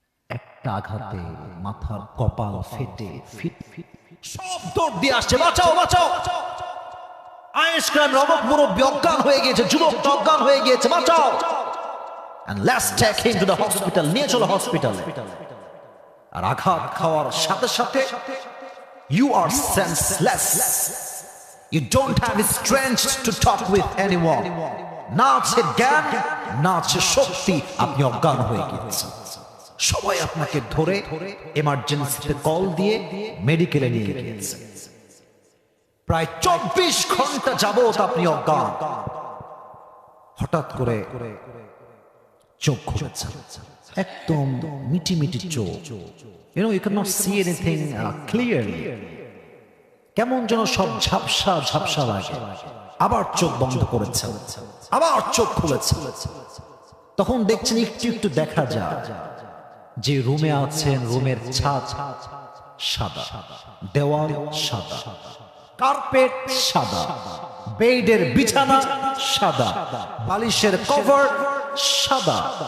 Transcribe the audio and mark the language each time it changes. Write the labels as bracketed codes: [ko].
[bn] একটা আঘাতে মাথার কপাল ফেটে ফিট ফিট সব দৌড় দিয়ে আসছে, বাঁচাও বাঁচাও। আয়েশ গ্রামের অবক মুরব্বী অজ্ঞান হয়ে গিয়েছে, যুবক অজ্ঞান হয়ে গিয়েছে, বাঁচাও। [en] And let's take him to the hospital, [bn] নিয়ে চলো হসপিটালে। আর আঘাত খাওয়ার সাথে সাথে [en] you are senseless, you don't have strength to talk with anyone। [bn] না আছে জ্ঞান, না আছে শক্তি, আপনি অজ্ঞান হয়ে গিয়েছেন। সবাই আপনাকে ধরে এমার্জেন্সিতে কল দিয়ে মেডিকেলে নিয়ে গিয়েছে। প্রায় 24 ঘন্টা যাবত আপনি অজ্ঞান। হঠাৎ করে চোখ খুলেছেন, একদম মিটি মিটি চোখ। [en] You know, you cannot see anything clearly. [bn] কেমন যেন সব ঝাপসা ঝাপসা লাগে। আবার চোখ বন্ধ করেছেন, আবার চোখ খুলেছেন। তখন দেখছেন একটু একটু দেখা যায় যে রুমে আছেন, রুমের ছাদ সাদা, দেওয়াল সাদা, কার্পেট সাদা, বেডের বিছানা সাদা, বালিশের কভার সাদা।